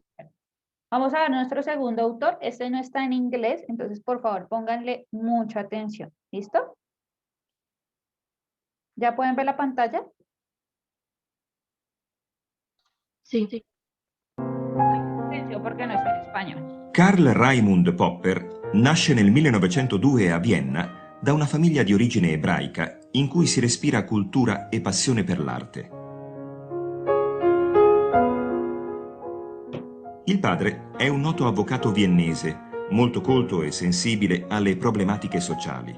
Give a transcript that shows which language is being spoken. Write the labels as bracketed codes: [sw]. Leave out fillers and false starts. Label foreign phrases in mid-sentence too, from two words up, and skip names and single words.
[es] Vamos a ver nuestro segundo autor. Este no está en inglés, entonces por favor pónganle mucha atención. ¿Listo? ¿Ya pueden ver la pantalla? Sí. Atención porque no está en español. [it] Karl Raimund Popper nasce nel 1902 a Vienna da una famiglia di origine ebraica in cui si respira cultura e passione per l'arte. Il padre è un noto avvocato viennese, molto colto e sensibile alle problematiche sociali.